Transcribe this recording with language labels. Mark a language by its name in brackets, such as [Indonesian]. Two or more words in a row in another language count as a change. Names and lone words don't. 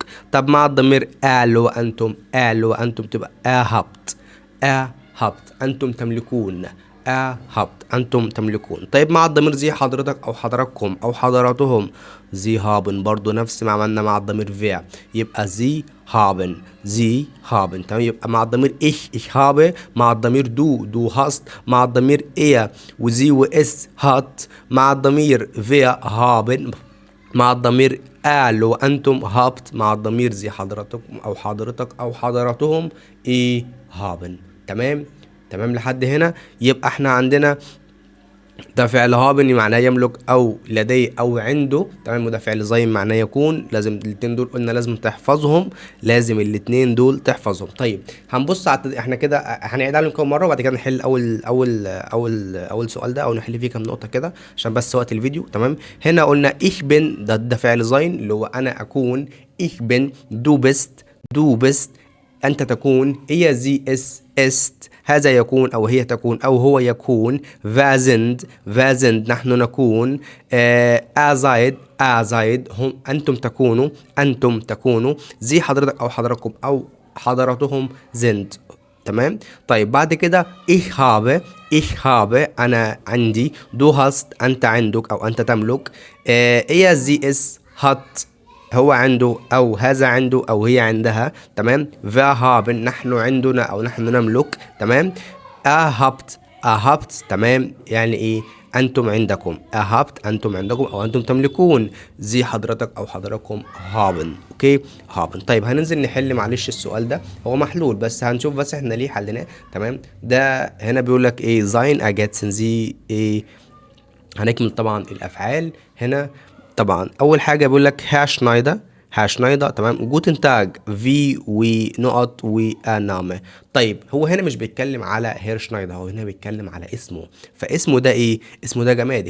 [Arabic] طب مع الضمير اللي هو انتم، اللي هو انتم تبقى هبت. هبت انتم تملكون. هبت انتم تملكون. طيب، مع الضمير زي حضرتك او حضراتكم او حضراتهم، [German] sie haben [Arabic] برضو نفس ما عملنا مع الضمير فيا، يبقى [German] sie haben. sie haben. [Arabic] تمام. يبقى مع الضمير [German] ich habe، [Arabic] مع الضمير [German] du hast، [Arabic] مع الضمير [German] er und sie und es hat, [Arabic] مع الضمير [German] wir haben، [Arabic] مع الضمير اللي وانتم هابت، مع الضمير زي حضرتكم او حضرتك او حضراتهم ايه؟ هابن. تمام. تمام لحد هنا. يبقى احنا عندنا ده فعل haben معناه يملك او لديه او عنده، تمام. وده فعل sein معناه يكون. لازم الاتنين دول قلنا لازم تحفظهم، لازم الاتنين دول تحفظهم. طيب هنبص على احنا كده هنعيد عليهم كام مره، وبعد كده نحل اول سؤال ده، او نحل فيه كام نقطه كده عشان بس وقت الفيديو، تمام. هنا قلنا [German] ich bin، [Arabic] ده فعل sein اللي هو انا اكون. [German] ich bin، du bist [Arabic] أنت تكون. هي [German] sie ist, [Arabic] هذا يكون أو هي تكون أو هو يكون. [German] wir sind [Arabic] نحن نكون. [German] er seid [Arabic] هم أنتم تكونوا. زي حضرتك أو حضراتكم أو حضراتهم sind، تمام. طيب بعد كده [German] ich habe [Arabic] أنا عندي. [German] du hast [Arabic] أنت عندك أو أنت تملك. هي [German] sie ist hat [Arabic] هو عنده او هذا عنده او هي عندها، تمام. [German] wir haben [Arabic] نحن عندنا او نحن نملك، تمام. [German] ihr habt [Arabic] تمام، يعني ايه؟ انتم عندكم. [German] ihr habt [Arabic] انتم عندكم او انتم تملكون. زي حضرتك او حضراتكم haben، اوكي haben. طيب هننزل نحل معلش السؤال ده، هو محلول بس هنشوف بس احنا ليه حلناه، تمام. ده هنا بيقول لك ايه؟ [German] sein ergänzen [Arabic] زي ايه. هنكمل طبعا الافعال هنا. طبعا اول حاجه بيقول لك هاشنايدر، تمام. [German] Guten Tag [Arabic] في ونقط ونامه. طيب هو هنا مش بيتكلم على هيرشنايدر، هو هنا بيتكلم على اسمه. فاسمه ده ايه؟ اسمه ده جماد.